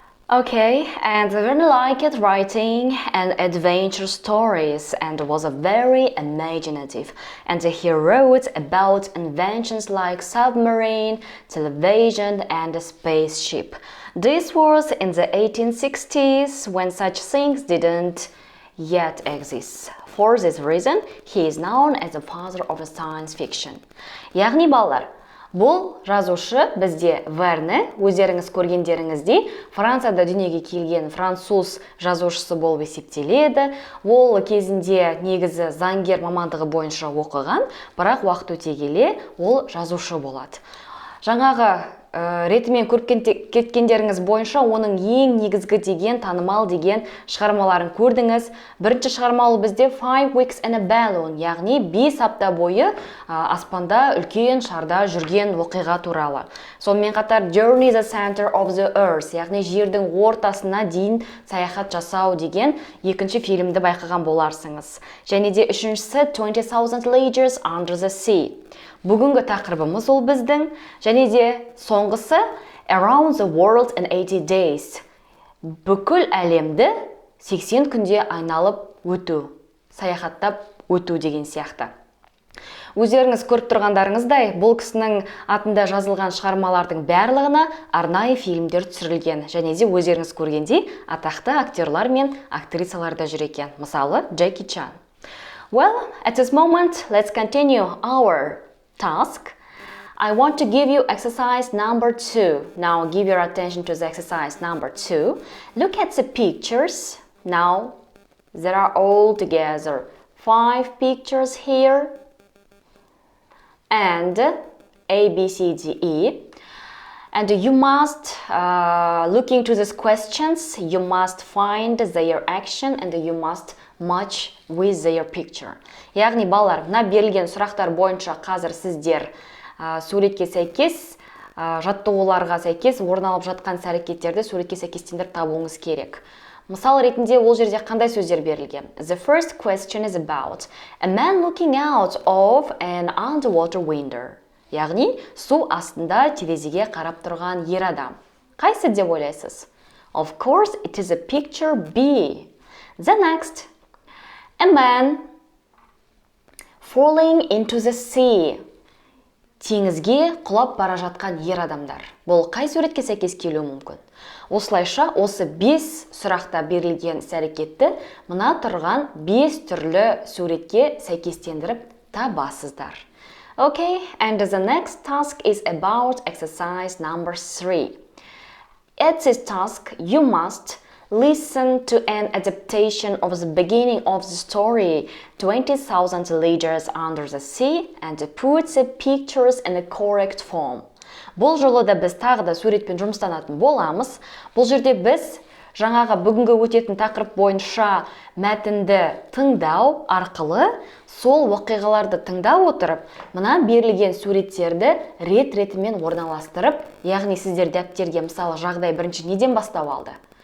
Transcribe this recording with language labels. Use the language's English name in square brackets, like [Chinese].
[English] Okay, and Verne liked writing and adventure stories and was a very imaginative, and he wrote about inventions like submarine, television and a spaceship. This was in the 1860s when such things didn't yet exist. For this reason, he is known as the father of science fiction. [Kazakh] Яғни балалар, Бұл жазушы бізде Верне, өздеріңіз көргендеріңіздей, Францияда дүниеге келген француз жазушысы болып есептеледі. Ол кезінде негізі заңгер мамандығы бойынша оқыған, бірақ уақыт өте келе ол жазушы болады. Жаңағы ретімен көріп кеткендеріңіз бойынша оның ең негізгі деген, танымал деген шығармаларын көрдіңіз. Бірінші шығарма ол бізде 5 Weeks in a Balloon, яғни 5 апта бойы аспанда үлкен шарда жүрген оқиға туралы. Сонымен қатар Journey the Center of the Earth, яғни жердің ортасына дейін саяхат жасау деген екінші фильмді байқаған боларсыңыз. Және де үшіншісі 20,000 Leagues Under the Sea. Бүгінгі тақырыбымыз ол біздің, және де соңғысы Around the World in 80 Days. Бүкіл әлемді 80 күнде айналып өту, саяхаттап өту деген сияқты. Өздеріңіз көріп тұрғандарыңыздай, бұл кісінің атында жазылған шығармалардың барлығына арнайы фильмдер түсірілген, және де өздеріңіз көргендей атақты актерлар мен актрисалар да жүр екен. Мысалы, Джеки Чан. [English] Well, at this moment, let's continue our task. I want to give you exercise number 2. Now give your attention to the exercise number 2. Look at the pictures. Now there are all together 5 pictures here. And A, B, C, D, E. And you must, looking to these questions, you must find their action and you must match with their picture. [Kazakh] Яғни балалар, мына берілген сұрақтар бойынша қазір сіздер суретке сәйкес, жаттығуларға сәйкес орын алып жатқан әрекеттерді суретке сәйкестендіріп табуыңыз керек. Мысал ретінде ол жерде қандай сөздер берілген? [English] The first question is about a man looking out of an underwater window. [Kazakh] Яғни су астында терезеге қарап тұрған ер адам. Қайсы деп ойлайсыз? [English] Of course, it is a picture B. The next, a man falling into the sea. [Kazakh] Теңізге құлап бара жатқан ер адамдар. Бұл қай суретке сәйкес келуі мүмкін? Осылайша, осы 5 сұрақта берілген іс-әрекетті мына тұрған 5 түрлі суретке сәйкестендіріп табасыздар. [English] Okay, and the next task is about exercise number 3. At this task, you must listen to an adaptation of the beginning of the story 20,000 Leagues Under the Sea and put the pictures in a correct form. [Kazakh] Бұл жолы да біз тағы да суретпен жұмыстанатын боламыз. Бұл жерде біз жаңағы бүгінгі өтетін тақырып бойынша мәтінді тыңдау арқылы сол оқиғаларды тыңдап отырып, мына берілген суреттерді рет-ретімен орналастырып, яғни сіздер дәптерге мысалы жағдай бірінші неден бастау алды?